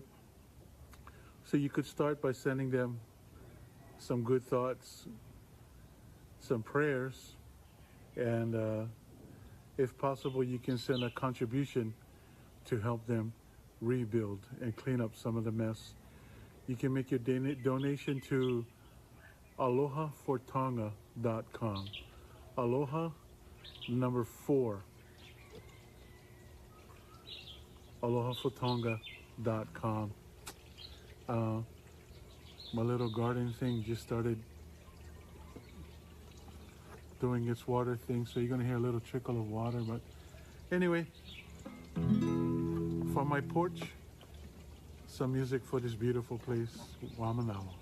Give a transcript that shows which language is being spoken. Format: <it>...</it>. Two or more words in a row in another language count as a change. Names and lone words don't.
<en>So you could start by sending them some good thoughts, some prayers, and if possible, you can send a contribution to help them rebuild and clean up some of the mess. You can make your donation to Aloha4Tonga.com. Aloha, number 4. Aloha4Tonga.com. My little garden thing just started doing its water thing, so you're going to hear a little trickle of water. But anyway, from my porch, some music for this beautiful place, Waimanalo.</en>